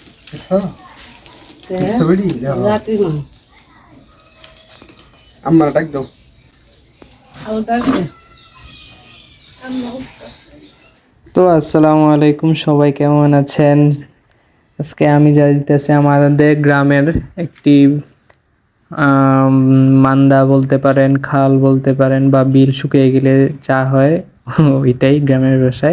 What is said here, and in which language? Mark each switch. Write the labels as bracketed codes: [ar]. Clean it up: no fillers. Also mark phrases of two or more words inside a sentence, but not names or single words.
[bn] Eso, eso beri dah. Zapi mah. Amma tak daw. Autar ke? তো আসসালামু আলাইকুম, সবাই কেমন আছেন? আজকে আমি যাইতেছি আমাদের গ্রামের একটি আম, মান্দা বলতে পারেন, খাল বলতে পারেন, বা বিল শুকিয়ে গেলে যা হয় ওইটাই গ্রামের ভাষায়।